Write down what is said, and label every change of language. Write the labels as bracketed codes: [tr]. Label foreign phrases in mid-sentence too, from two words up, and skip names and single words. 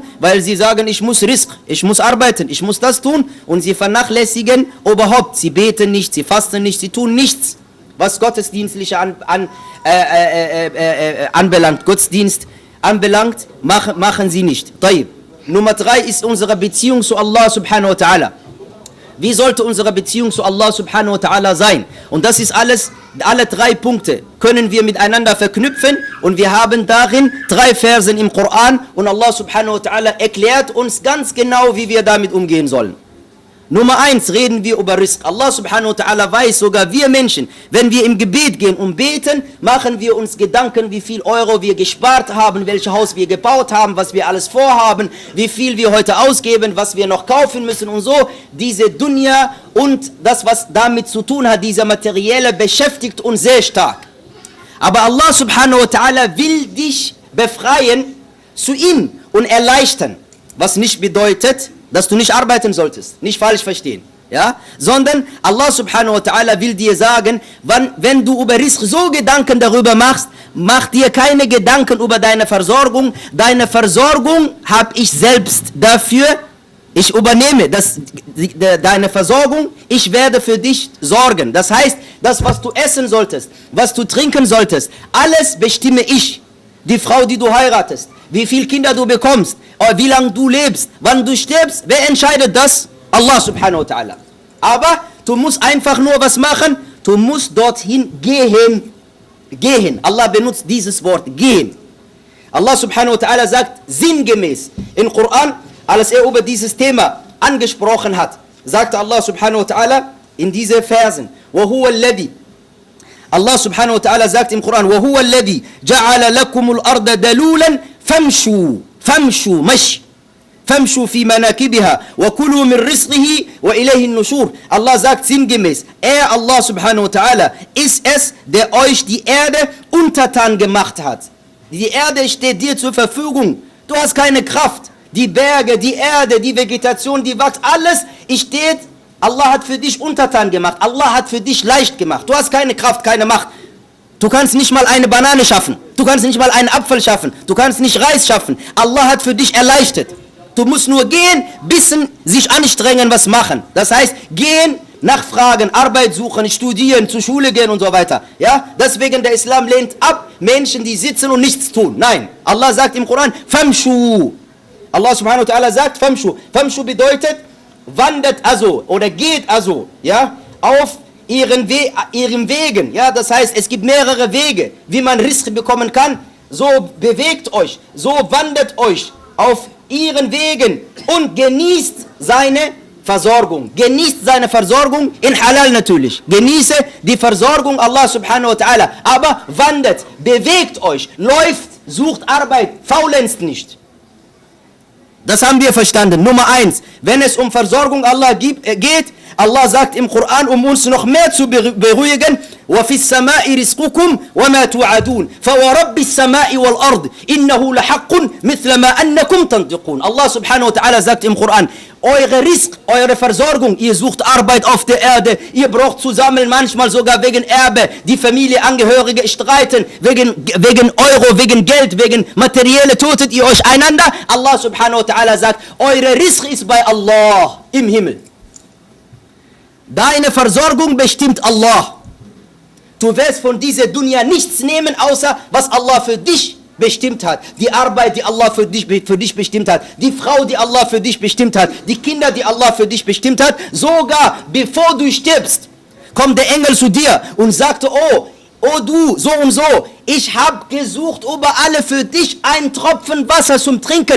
[de] Weil sie sagen, ich muss Rizq, ich muss arbeiten, ich muss das tun. Und sie vernachlässigen überhaupt. Sie beten nicht, sie fasten nicht, sie tun nichts, was gottesdienstliche anbelangt. Gottesdienst anbelangt, machen sie nicht. طيب. Nummer 3 ist unsere Beziehung zu [ar] الله سبحانه وتعالى. [de] Wie sollte unsere Beziehung zu [ar] الله سبحانه وتعالى [de] sein? Und das ist alles, alle 3 Punkte können wir miteinander verknüpfen und wir haben darin 3 Versen im Koran und [ar] الله سبحانه وتعالى [de] erklärt uns ganz genau, wie wir damit umgehen sollen. Nummer 1 reden wir über Rizq. [ar] الله سبحانه وتعالى [de] weiß, sogar wir Menschen, wenn wir im Gebet gehen und beten, machen wir uns Gedanken, wie viel Euro wir gespart haben, welches Haus wir gebaut haben, was wir alles vorhaben, wie viel wir heute ausgeben, was wir noch kaufen müssen und so. Diese Dunya und das, was damit zu tun hat, dieser Materielle, beschäftigt uns sehr stark. Aber [ar] الله سبحانه وتعالى [de] will dich befreien zu ihm und erleichtern, was nicht bedeutet, dass du nicht arbeiten solltest, nicht falsch verstehen, ja, sondern [ar] الله سبحانه وتعالى [de] will dir sagen, wenn du über Rizq so Gedanken darüber machst, mach dir keine Gedanken über deine Versorgung habe ich selbst dafür, ich übernehme deine Versorgung, ich werde für dich sorgen. Das heißt, das, was du essen solltest, was du trinken solltest, alles bestimme ich. Die Frau, die du heiratest, wie viele Kinder du bekommst, wie lange du lebst, wann du stirbst, wer entscheidet das? [ar] الله سبحانه وتعالى. [de] Aber du musst einfach nur was machen, du musst dorthin gehen. Gehen. Allah benutzt dieses Wort, gehen. [ar] الله سبحانه وتعالى [de] sagt sinngemäß im Koran, als er über dieses Thema angesprochen hat, sagte [ar] الله سبحانه وتعالى [de] in diese Versen, [ar] وَهُوَ الَّذِي الله سبحانه وتعالى [de] sagt im Koran, [ar] وَهُوَ الَّذِي جَعَلَ لَكُمُ الْأَرْضَ دَلُولًا فَامْشُوا فِي مَنَاكِبِهَا وَكُلُوا مِنْ رِزْقِهِ وَإِلَيْهِ النُّشُورِ. [de] Allah sagt sinngemäß, [ar] الله سبحانه وتعالى, [de] ist es, der euch die Erde untertan gemacht hat. Die Erde steht dir zur Verfügung. Du hast keine Kraft. Die Berge, die Erde, die Vegetation, die wächst, alles steht. Allah hat für dich untertan gemacht. Allah hat für dich leicht gemacht. Du hast keine Kraft, keine Macht. Du kannst nicht mal eine Banane schaffen. Du kannst nicht mal einen Apfel schaffen. Du kannst nicht Reis schaffen. Allah hat für dich erleichtert. Du musst nur gehen, bisschen sich anstrengen, was machen. Das heißt, gehen, nachfragen, Arbeit suchen, studieren, zur Schule gehen und so weiter. Ja? Deswegen der Islam lehnt ab, Menschen, die sitzen und nichts tun. Nein. Allah sagt im Koran, Famshu. [ar] الله سبحانه وتعالى [de] sagt, Famshu. Famshu bedeutet, wandert also oder geht also, ja, auf ihren Wegen, ja, das heißt, es gibt mehrere Wege, wie man Rizq bekommen kann, so bewegt euch, so wandert euch auf ihren Wegen und genießt seine Versorgung, in Halal natürlich, genieße die Versorgung [ar] الله سبحانه وتعالى, [de] aber wandert, bewegt euch, läuft, sucht Arbeit, faulenzt nicht. Das haben wir verstanden. Nummer 1, wenn es um Versorgung Allah geht, Allah sagt im Koran, um uns noch mehr zu beruhigen, [ar] وَفِي السَّمَاءِ رِزْقُكُمْ وَمَا تُوعَدُونَ فَوَرَبِّ السَّمَاءِ وَالْأَرْضِ إِنَّهُ لَحَقٌّ مِثْلَ مَا أَنَّكُمْ تَنْطِقُونَ. الله سبحانه وتعالى [de] sagt im Koran, eure Rizq, eure Versorgung, ihr sucht Arbeit auf der Erde, ihr braucht zu sammeln, manchmal sogar wegen Erbe, die Familie, Angehörige streiten, wegen Euro, wegen Geld, wegen materielle, tötet ihr euch einander. [ar] الله سبحانه وتعالى [de] sagt, eure Rizq ist bei Allah im Himmel. Deine Versorgung bestimmt Allah. Du wirst von dieser Dunya nichts nehmen, außer was Allah für dich bestimmt hat, die Arbeit, die Allah für dich bestimmt hat, die Frau, die Allah für dich bestimmt hat, die Kinder, die Allah für dich bestimmt hat, sogar bevor du stirbst, kommt der Engel zu dir und sagte, oh du, so und so, ich habe gesucht über alle für dich einen Tropfen Wasser zum Trinken.